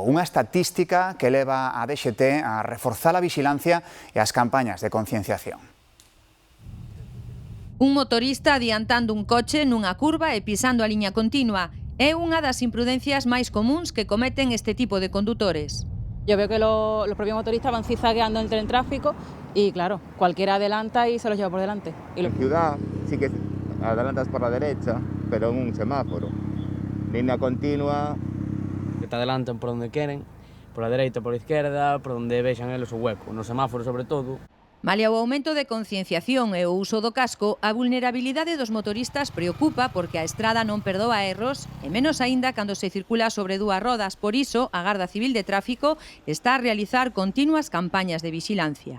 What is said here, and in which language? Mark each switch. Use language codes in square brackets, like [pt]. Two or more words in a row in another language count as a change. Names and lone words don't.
[gl] Unha estatística que leva a DXT a reforzar a vixilancia e as campañas de concienciación. Un motorista adiantando un coche nunha curva e pisando a liña continua é unha das imprudencias máis comuns que cometen este tipo de condutores. [es] Yo veo que los propios motoristas van zigzagueando entre el tráfico y, claro, cualquiera adelanta y se los lleva por delante. En ciudad sí que adelantas por la derecha, pero en un semáforo. Línea continua. Que te adelantan por donde quieren, por la derecha, por la izquierda, por donde [gl] vexan eles o [es] hueco. [gl] Nos semáforos, sobre todo. Malia o aumento de concienciación e o uso do casco, a vulnerabilidade dos motoristas preocupa porque a estrada non perdoa erros e menos aínda cando se circula sobre 2 rodas. Por iso, a Garda Civil de Tráfico está a realizar continuas campañas de vixilancia.